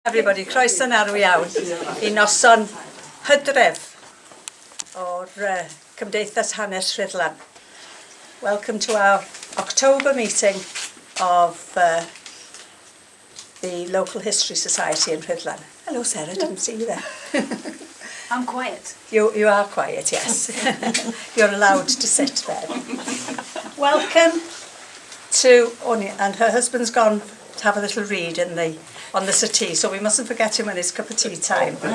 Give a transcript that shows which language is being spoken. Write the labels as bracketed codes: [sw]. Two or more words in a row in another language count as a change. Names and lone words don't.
[en] Everybody, [cy] croeso yn arw iawn I noson hydref o'r Cymdeithas Hanes Rhyddlan. [en] Welcome to our October meeting of the Local History Society in Rhyddlan. Hello Sarah, didn't see you there. I'm quiet. You are quiet, yes. You're allowed to sit there. Welcome to Oni, and her husband's gone to have a little read on the settee, so we mustn't forget him when it's cup of tea time.